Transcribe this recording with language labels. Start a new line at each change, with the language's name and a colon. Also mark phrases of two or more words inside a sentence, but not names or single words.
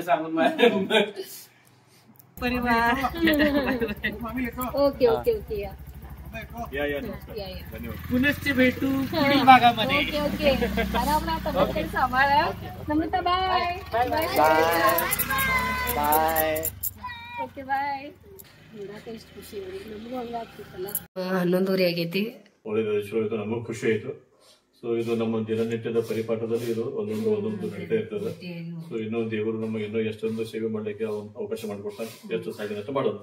Marathi: सांगून परिवार
English: okay okay okay
Marathi: या या नमस्कार, या या. धन्यवाद. पुनश्च भेटू पुढील भागामध्ये.
English: okay okay.
Marathi: आराम आता बघते सांभाळा. नम्रता
English: bye bye
Marathi: बाय.
English: okay bye.
Kannada: ಎಷ್ಟು ಖುಷಿ ನಮಗೂ ಹಂಗಾಗ್ತಿತ್ತಲ್ಲ. ಹನ್ನೊಂದುವರೆ ಆಗೈತಿ. ಒಳ್ಳೆಯದು, ಶೋ ಆಯ್ತು, ನಮಗೂ ಖುಷಿ ಆಯ್ತು. ಸೊ ಇದು ನಮ್ಮ ದಿನನಿತ್ಯದ ಪರಿಪಾಠದಲ್ಲಿ ಇದು ಒಂದೊಂದು ನಡೀತಾ ಇರ್ತದೆ. ಸೊ ಇನ್ನೂ ದೇವರು ನಮಗೆ ಇನ್ನೂ ಎಷ್ಟೊಂದು ಸೇವೆ ಮಾಡಲಿಕ್ಕೆ ಅವಕಾಶ ಮಾಡಿಕೊಡ್ತಾನೆ, ಎಷ್ಟು ಸಾಧ್ಯನಷ್ಟು ಮಾಡೋಣ.